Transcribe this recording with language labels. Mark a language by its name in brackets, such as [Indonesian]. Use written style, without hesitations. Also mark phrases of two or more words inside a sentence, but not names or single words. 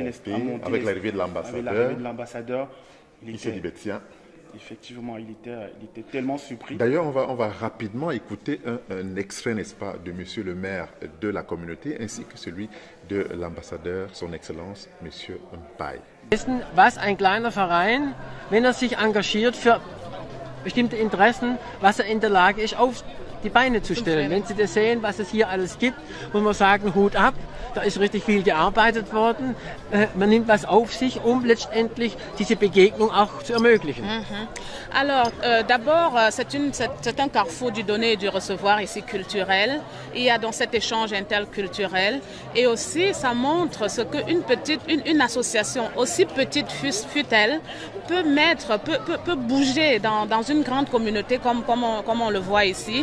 [French] avec l'arrivée de l'ambassadeur, il s'est dit, tiens. Effectivement, il était tellement surpris. D'ailleurs, on va rapidement écouter un extrait, n'est-ce pas, de monsieur le maire de la communauté, ainsi que celui de l'ambassadeur, son Excellence, monsieur Mpai. [German] Was ein kleiner Verein, wenn sich engagiert für bestimmte Interessen, was in der Lage ist, auf die Beine zu stellen. Wenn Sie das sehen, was es hier alles gibt, muss man sagen, Hut ab, da ist richtig viel gearbeitet worden. Man nimmt was auf sich, um letztendlich diese Begegnung auch zu ermöglichen. [French] Alors, d'abord, c'est un carrefour du donner et du recevoir ici culturel. Il y a dans cet échange interculturel et aussi ça montre ce qu'une association, aussi petite fut-elle, peut bouger dans une grande communauté comme on le voit ici.